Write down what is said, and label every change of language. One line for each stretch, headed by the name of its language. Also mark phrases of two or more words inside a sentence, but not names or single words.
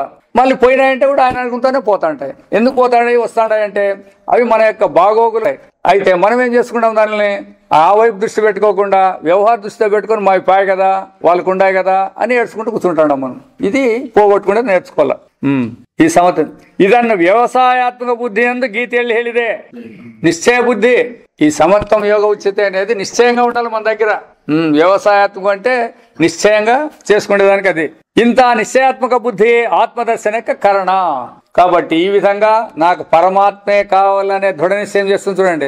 Telugu: మళ్ళీ పోయినాయంటే కూడా ఆయన అనుగ్రహంతోనే పోతాంటాయి. ఎందుకు పోతాయి వస్తాడాయంటే అవి మన యొక్క బాగోగులే. అయితే మనం ఏం చేసుకుంటాం, దానిని ఆ వైపు దృష్టి పెట్టుకోకుండా వ్యవహార దృష్టితో పెట్టుకొని మావి పాయ కదా, వాళ్ళకు ఉండాయి కదా అని ఏడ్చుకుంటూ కూర్చుంటాం మనం. ఇది పోగొట్టుకుంటే నేర్చుకోవాలి.
Kannada: ಈ ಸಮತ ಇದನ್ನು ವ್ಯವಸಾಯಾತ್ಮಕ ಬುದ್ಧಿ ಎಂದು ಗೀತೆಯಲ್ಲಿ ಹೇಳಿದೆ.
Telugu: నిశ్చయ బుద్ధి. ఈ సమత్వం యోగ ఉచిత అనేది నిశ్చయంగా ఉండాలి మన దగ్గర. వ్యవసాయాత్మకం అంటే నిశ్చయంగా చేసుకునేదానికి అది. ఇంత నిశ్చయాత్మక బుద్ధి ఆత్మదర్శన యొక్క కరణ. కాబట్టి ఈ విధంగా నాకు పరమాత్మే కావాలనే దృఢ నిశ్చయం చేస్తుంది చూడండి.